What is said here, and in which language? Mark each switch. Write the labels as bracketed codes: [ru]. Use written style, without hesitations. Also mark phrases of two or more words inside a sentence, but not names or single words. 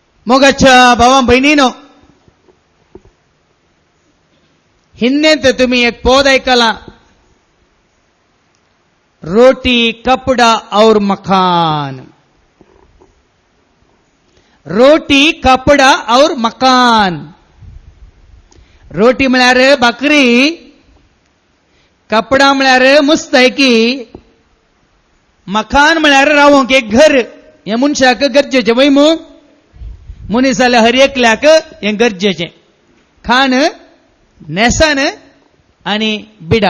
[kok] मोगाच्या भावा बहिणीनो, हिंदेंत तुम्ही एक पोद ऐकला, [hi] रोटी कपडा और मकान. रोटी कपडा और मकान. [kok] रोटी म्हळ्यार भाकरी, कपडा म्हळ्यार मुस्तैकी, मकान म्हळ्यार रावंक एक घर. हे मनशाक गरजेचे वय मग मनीसाल्या हर एकल्याक हे गरजेचे. खाण, नेसन आणि बिडार.